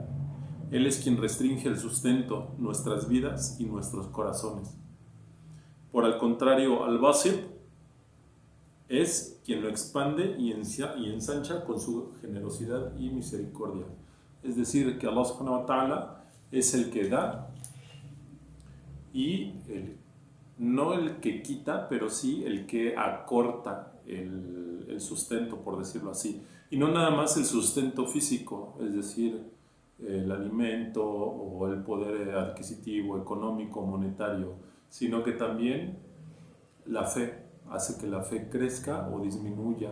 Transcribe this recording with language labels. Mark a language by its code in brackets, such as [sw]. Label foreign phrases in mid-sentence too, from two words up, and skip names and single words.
[es] Él es quien restringe el sustento, nuestras vidas y nuestros corazones. Por el contrario, Al-Basit es quien lo expande y ensancha con su generosidad y misericordia. Es decir, que [ar] الله سبحانه وتعالى [es] es el que da y no el que quita, pero sí el que acorta el sustento, por decirlo así. Y no nada más el sustento físico, es decir, el alimento o el poder adquisitivo, económico, monetario, sino que también la fe hace que la fe crezca o disminuya.